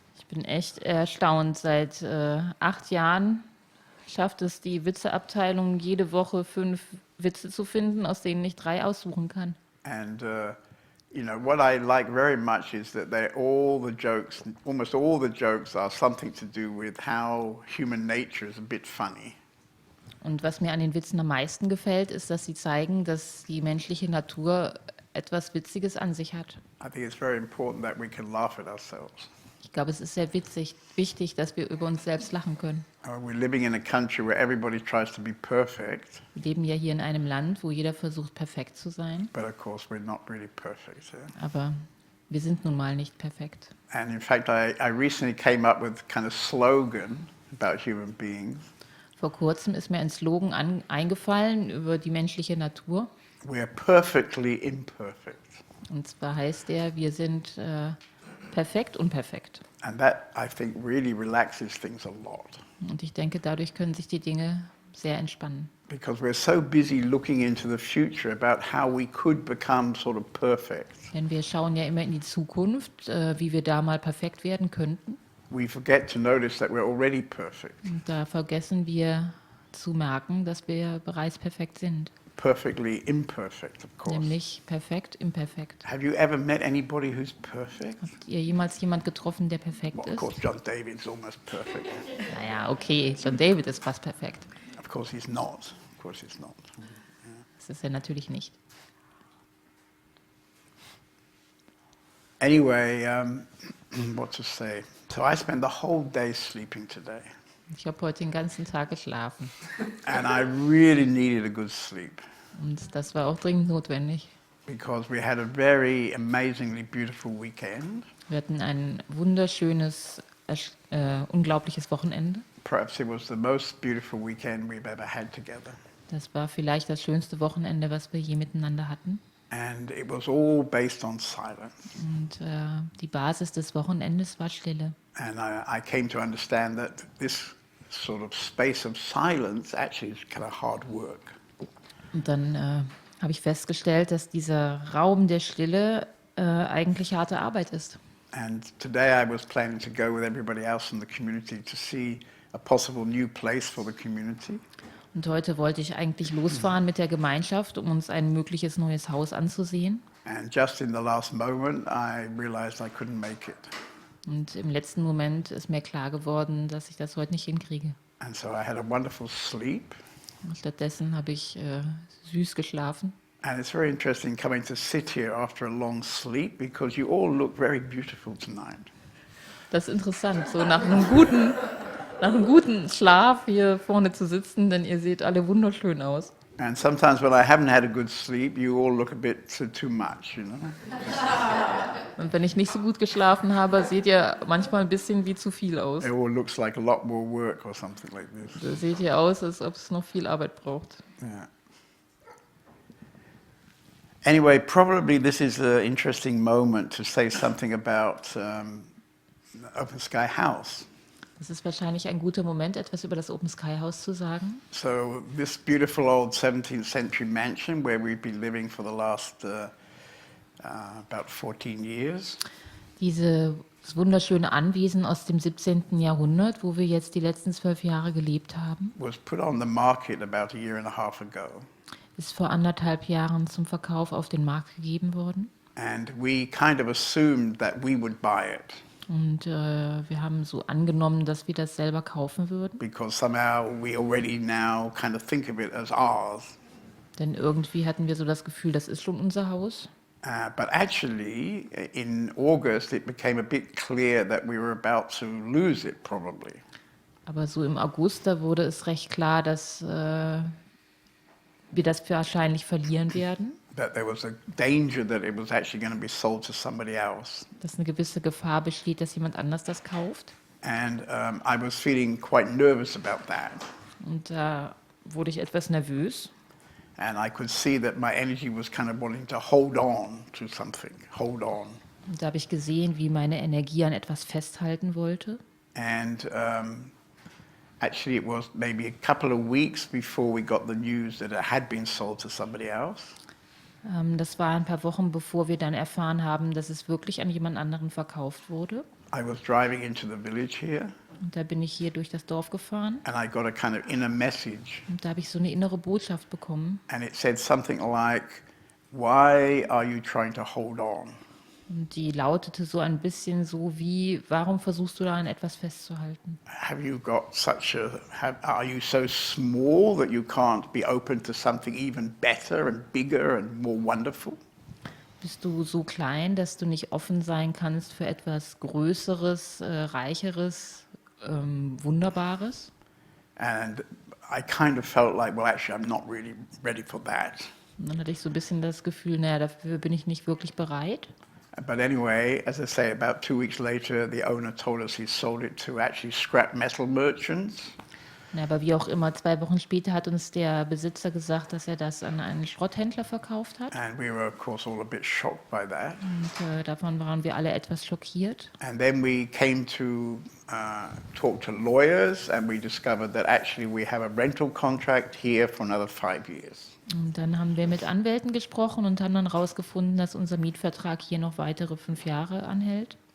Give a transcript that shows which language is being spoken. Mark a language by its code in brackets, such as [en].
[de] Ich bin echt erstaunt. Seit 8 Jahren schafft es die Witzeabteilung jede Woche 5 Witze zu finden, aus denen ich 3 aussuchen kann. [en] And what I like very much is that almost all the jokes are something to do with how human nature is a bit funny. [de] Und was mir an den Witzen am meisten gefällt, ist, dass sie zeigen, dass die menschliche Natur etwas Witziges an sich hat. [en] I think it's very important that we can laugh at ourselves. [de] Ich glaube, es ist sehr wichtig, dass wir über uns selbst lachen können. [en] We're living in a country where everybody tries to be perfect, [de] Wir leben ja hier in einem Land, wo jeder versucht, perfekt zu sein. [en] but of course we're not really perfect. Yeah? [de] Aber wir sind nun mal nicht perfekt. [en] And in fact, I recently came up with kind of slogan about human beings. [de] Vor kurzem ist mir ein Slogan eingefallen über die menschliche Natur. [en] We're perfectly imperfect. [de] Und zwar heißt der, wir sind perfekt unperfekt. [en] And that, I think, really relaxes things a lot. [de] Und ich denke, dadurch können sich die Dinge sehr entspannen. [en] Because we're so busy looking into the future about how we could become sort of perfect. [de] Denn wir schauen ja immer in die Zukunft, wie wir da mal perfekt werden könnten. [en] We forget to notice that we're already perfect. [de] Und da vergessen wir zu merken, dass wir bereits perfekt sind. [en] Perfectly imperfect, of course. [de] Nämlich perfekt, imperfekt. [en] Have you ever met anybody who's perfect? [de] Habt ihr jemals jemand getroffen, der perfekt [en] Well, of [de] ist? [en] course, John David's almost perfect. [de] Naja, okay, John David ist fast perfekt. [en] Of course, he's not. Of course, he's not. [de] Das ist er natürlich nicht. [en] Anyway, what to say? So I spent the whole day sleeping today, [de] Ich habe heute den ganzen Tag geschlafen. [en] and I really needed a good sleep [de] Und das war auch dringend notwendig. [en] because we had a very amazingly beautiful weekend. [de] Wir hatten ein wunderschönes, unglaubliches Wochenende. [en] Perhaps it was the most beautiful weekend we've ever had together. [de] Das war vielleicht das schönste Wochenende, was wir je miteinander hatten. [en] And it was all based on silence. [de] Und die Basis des Wochenendes war Stille. [en] And I came to understand that this sort of space of silence actually is kind of hard work. [de] Und dann habe ich festgestellt, dass dieser Raum der Stille eigentlich harte Arbeit ist. [en] And today I was planning to go with everybody else in the community to see a possible new place for the community. [de] Und heute wollte ich eigentlich losfahren mit der Gemeinschaft, um uns ein mögliches neues Haus anzusehen. [en] And just in the last moment, I realized I couldn't make it. [de] Und im letzten Moment ist mir klar geworden, dass ich das heute nicht hinkriege. [en] And so I had a wonderful sleep. [de] Und stattdessen habe ich süß geschlafen. [en] And it's very interesting coming to sit here after a long sleep because you all look very beautiful tonight. [de] Das ist interessant, so nach einem guten Schlaf hier vorne zu sitzen, denn ihr seht alle wunderschön aus. [en] And sometimes when I haven't had a good sleep, you all look a bit too much, you know. [de] Und wenn ich nicht so gut geschlafen habe, seht ihr manchmal ein bisschen wie zu viel aus. [en] It all looks like a lot more work or something like this. [de] Da seht ihr aus, als ob es noch viel Arbeit braucht. [en] Yeah. Anyway, probably this is an interesting moment to say something about Open Sky House. [de] Das ist wahrscheinlich ein guter Moment, etwas über das Open Sky House zu sagen. [en] So this beautiful old 17th century mansion where we've been living for the last about 14 years. [de] Dieses wunderschöne Anwesen aus dem 17. Jahrhundert, wo wir jetzt die letzten 12 Jahre gelebt haben, [en] Was put on the market about a year and a half ago. [de] ist vor 1,5 Jahren zum Verkauf auf den Markt gegeben worden. [en] And we kind of assumed that we would buy it [de] Und wir haben so angenommen, dass wir das selber kaufen würden. [en] because somehow we already now kind of think of it as ours. [de] Denn irgendwie hatten wir so das Gefühl, das ist schon unser Haus. [en] But actually, in August, it became a bit clear that we were about to lose it, probably. [de] Aber so im August, da wurde es recht klar, dass wir das wahrscheinlich verlieren werden. [en] That there was a danger that it was actually going to be sold to somebody else. [de] Dass eine gewisse Gefahr besteht, dass jemand anders das kauft. [en] And I was feeling quite nervous about that. [de] Und da wurde ich etwas nervös. [en] And I could see that my energy was kind of wanting to hold on to something, hold on. [de] Und da habe ich gesehen, wie meine Energie an etwas festhalten wollte. [en] And actually, it was maybe a couple of weeks before we got the news that it had been sold to somebody else. [de] Das war ein paar Wochen, bevor wir dann erfahren haben, dass es wirklich an jemand anderen verkauft wurde. [en] I was driving into the village here, [de] Und da bin ich hier durch das Dorf gefahren [en] and I got a kind of inner message, [de] und da habe ich so eine innere Botschaft bekommen. [en] and it said something like, "Why are you trying to hold on?" [de] Und die lautete so ein bisschen so wie, warum versuchst du da an etwas festzuhalten? [en] Have you got are you so small that you can't be open to something even better and bigger and more wonderful? [de] Bist du so klein, dass du nicht offen sein kannst für etwas Größeres, Reicheres, Wunderbares? [en] And I kind of felt like, well, actually, I'm not really ready for that. [de] Und dann hatte ich so ein bisschen das Gefühl, naja, dafür bin ich nicht wirklich bereit. [en] But anyway, as I say, about 2 weeks later, the owner told us he sold it to actually scrap metal merchants. [de] Na, aber wie auch immer, 2 Wochen später hat uns der Besitzer gesagt, dass er das an einen Schrotthändler verkauft hat. [en] And we were, of course, all a bit shocked by that. [de] Und davon waren wir alle etwas schockiert. [en] And then we came to talk to lawyers, and we discovered that actually we have a rental contract here for another 5 years. [de] Und dann haben wir mit Anwälten gesprochen und haben dann herausgefunden, dass unser Mietvertrag hier noch weitere 5 Jahre anhält.